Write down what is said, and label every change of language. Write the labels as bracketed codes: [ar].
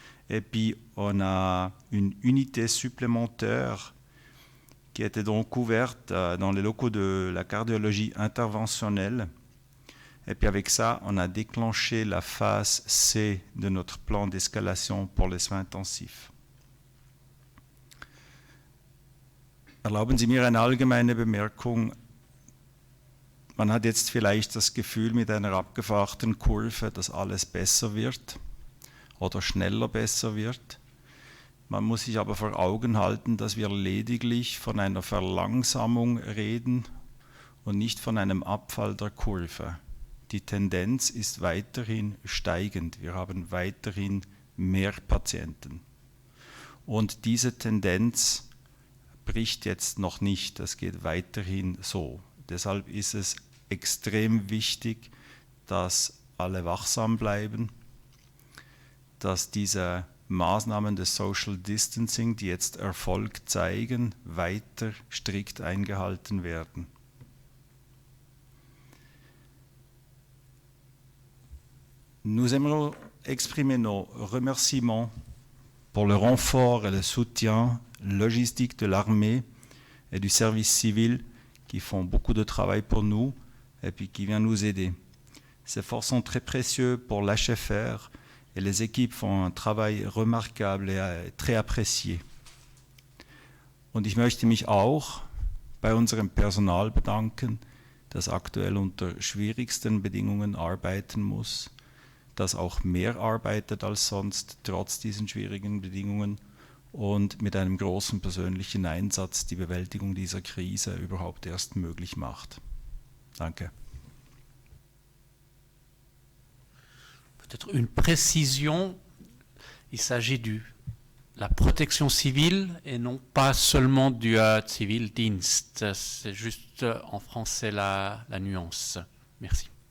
[fr] Et puis, on a une unité supplémentaire qui était donc ouverte dans les locaux de la cardiologie interventionnelle. Et puis avec ça, on a déclenché la phase C de notre plan d'escalation pour les soins intensifs. [de] Erlauben Sie mir eine allgemeine Bemerkung. Man hat jetzt vielleicht das Gefühl mit einer abgefahrten Kurve, dass alles besser wird oder schneller besser wird. Man muss sich aber vor Augen halten, dass wir lediglich von einer Verlangsamung reden und nicht von einem Abfall der Kurve. Die Tendenz ist weiterhin steigend. Wir haben weiterhin mehr Patienten. Und diese Tendenz bricht jetzt noch nicht. Das geht weiterhin so. Deshalb ist es extrem wichtig, dass alle wachsam bleiben, dass diese Maßnahmen des Social Distancing, die jetzt Erfolg zeigen, weiter strikt eingehalten werden. [fr] Nous aimerions exprimer nos remerciements pour le renfort et le soutien logistique de l'armée et du service civil qui font beaucoup de travail pour nous et puis qui viennent nous aider. Ces efforts sont très précieux pour l'HFR et les équipes font un travail remarquable et très apprécié. [de] Und ich möchte mich auch bei unserem Personal bedanken, das aktuell unter schwierigsten Bedingungen arbeiten muss, das auch mehr arbeitet als sonst, trotz diesen schwierigen Bedingungen und mit einem großen persönlichen Einsatz die Bewältigung dieser Krise überhaupt erst möglich macht. Danke. [fr] Peut-être une précision, il s'agit de la protection civile et non pas seulement du Zivildienst. C'est juste en français la nuance. Merci.